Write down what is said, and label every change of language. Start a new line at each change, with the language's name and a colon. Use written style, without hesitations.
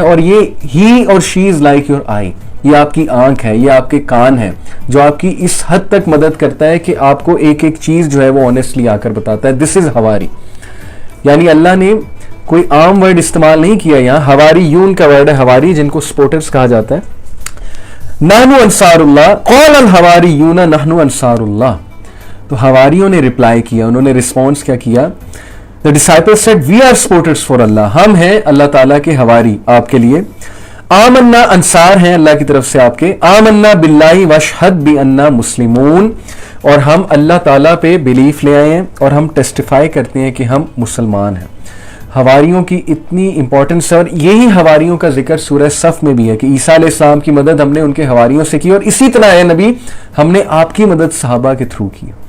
English: اور یہ ہی اور she is like your eye,
Urdu: یہ آپ کی آنکھ ہے، یہ آپ کے کان ہے جو آپ کی اس حد تک مدد کرتا ہے کہ آپ کو ایک ایک چیز جو ہے وہ آنیسٹلی آ کر بتاتا ہے. دس از حواری. یعنی اللہ نے کوئی عام ورڈ استعمال نہیں کیا یہاں، حواری یون کا ورڈ ہے حواری، جن کو سپورٹرز کہا جاتا ہے.
Arabic: نحن انصار اللہ، قال الحواریون نحن انصار اللہ.
Urdu: تو حواریوں نے رپلائی کیا، انہوں نے رسپانس کیا کیا
English: The disciples said, we are supporters for Allah.
Urdu: ہم ہیں اللہ تعالیٰ کے ہواری آپ کے لیے. آمنا انصار ہیں اللہ کی طرف سے آپ کے.
Arabic: آمنا باللہ واشہد بأننا مسلمون,
Urdu: اور ہم اللہ تعالیٰ پہ بلیف لے آئے ہیں اور ہم ٹیسٹیفائی کرتے ہیں کہ ہم مسلمان ہیں. حواریوں کی اتنی امپورٹنس ہے, اور یہی حواریوں کا ذکر سورہ صف میں بھی ہے کہ عیسیٰ علیہ السلام کی مدد ہم نے ان کے حواریوں سے کی, اور اسی طرح اے نبی ہم نے آپ کی مدد صحابہ کے تھرو کی.